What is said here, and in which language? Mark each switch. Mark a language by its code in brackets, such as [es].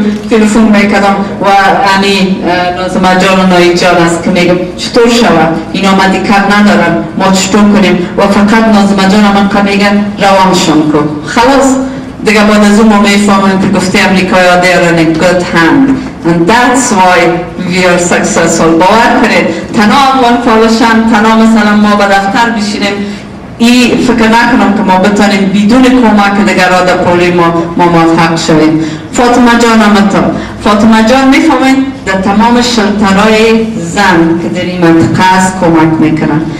[fa] 266-1712 تلفن میکنم و نازمه جان و نایی جان است که میگم چطور شود اینا مدیکال ندارن، ما چطور کنیم و فقط نازمه جان من که میگن روانشون کن خلاص دیگه. بعد از اون ما میفهمیم که گفته امریکایی ها [en] they are in a good hand and that's why we are successful. [fa] باور کنید تنها افغان فالشن، تنها مثلا ما به دفتر بشینیم این فکر نکنم که ما بتانیم بدون کمک دیگران در پولی ما موفق شویم. فاطمه جان همتا، فاطمه جان میفهمید در تمام شلترهای زن که در این منطقه است کمک میکنن.